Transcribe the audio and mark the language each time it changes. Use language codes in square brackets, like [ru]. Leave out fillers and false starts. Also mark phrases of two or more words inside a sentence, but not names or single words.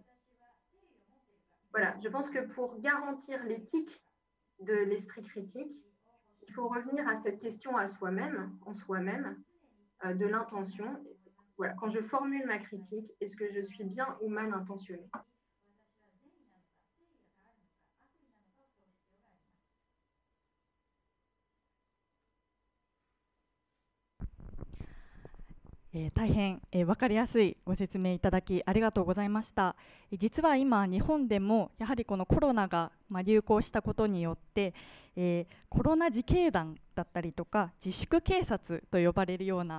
[fr] Voilà, je pense que pour garantir l'éthique de l'esprit critique, il faut revenir à cette question à soi-même, en soi-même, de l'intention. Voilà, quand je formule ma critique, est-ce que je suis bien ou mal intentionnée? [ja] 大変、分かりやすいご説明いただきありがとうございました。実は今日本でもやはりこのコロナが流行したことによって、コロナ自警団だったりとか自粛警察と呼ばれるような、